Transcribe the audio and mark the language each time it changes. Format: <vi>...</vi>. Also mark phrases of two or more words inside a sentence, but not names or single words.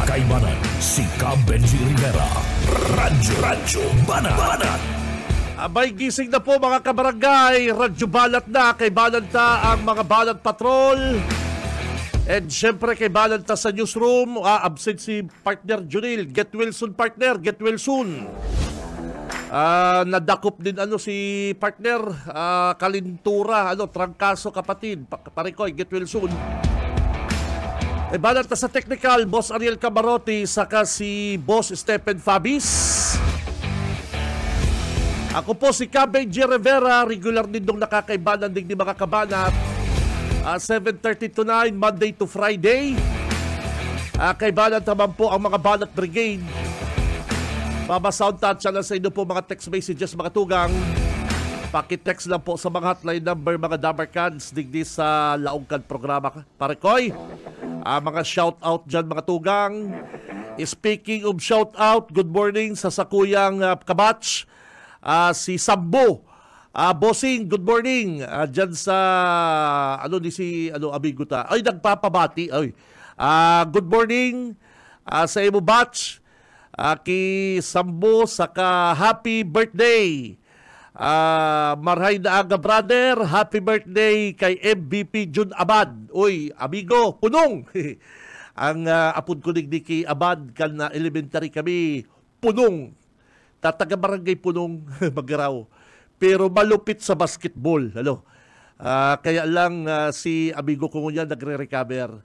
<bik>Kay Banat, si Benji Rivera. Radyo Banat. Abay, gising na po, mga kabarangay. Radyo Banat na. Kay Banata ang mga Banat Patrol. And syempre kay Banata sa newsroom.</bik> <en>Absent si partner Junil. Get well soon, partner. Get well soon.</en> <bik>Nadakop din si partner Kalintura, trangkaso kapatid, Parikoy,</bik> <en>get well soon.</en> <bik>Banat sa technical, Boss Ariel Camarote, saka si Boss Stephen Fabis. Ako po si Benji Rivera, regular din dong nakakaibanan din mga kabanat.</bik> <en>7:30 to 9, Monday to Friday.</en> <bik>Kaibanan naman po ang mga Banat Brigade.</bik> <en>Sound touch</en> <bik>na sa inyo po mga</bik> <en>text messages,</en> <bik>mga tugang. Pakitext lang po sa mga</bik> <en>hotline number,</en> <bik>mga Dabarkads, digdi sa laongkan programa. Parikoy, mga</bik> <en>shout out</en> <bik>dyan, mga tugang.</bik> <en>Speaking of shout out, good morning</en> <bik>sa sakuyang kabatch, si</bik> <en>Sambo.</en> <bik>Bossing,</bik> <en>good morning.</en> <bik>Dyan sa, amigo ta. Ay, nagpapabati.</bik> <en>Good morning</en> <bik>sa imo</bik> <en>batch.</en> <bik>Ki Sambo, saka happy birthday. Marhay na aga,</bik> <en>brother. Happy birthday kay MVP Jun Abad.</en> <bik>Uy, amigo, punong. Ang apod ko ni kay Abad, kan na elementary kami, punong. Tataga barangay punong, magaraw. Pero malupit sa basketball. Kaya lang si amigo ko ngayon nagre-recover.</bik>